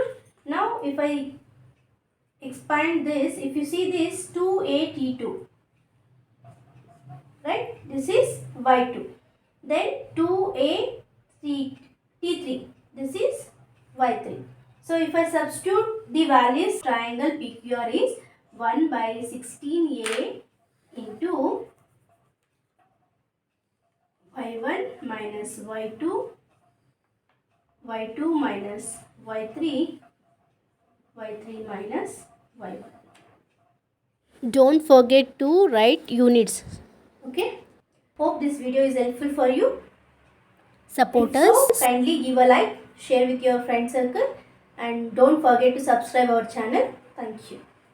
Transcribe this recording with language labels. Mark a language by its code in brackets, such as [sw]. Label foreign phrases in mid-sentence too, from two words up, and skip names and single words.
[en] Now if I expand this, if you see this 2a t2, right, this is y2, then 2a t3, this is y3. So if I substitute the values, triangle PQR is 1 by 16a into y1 minus y2 minus y3 minus y1. Don't forget to write units. Okay. Hope this video is helpful for you. Support If so, us. kindly give a like, share with your friend circle, and don't forget to subscribe our channel. Thank you.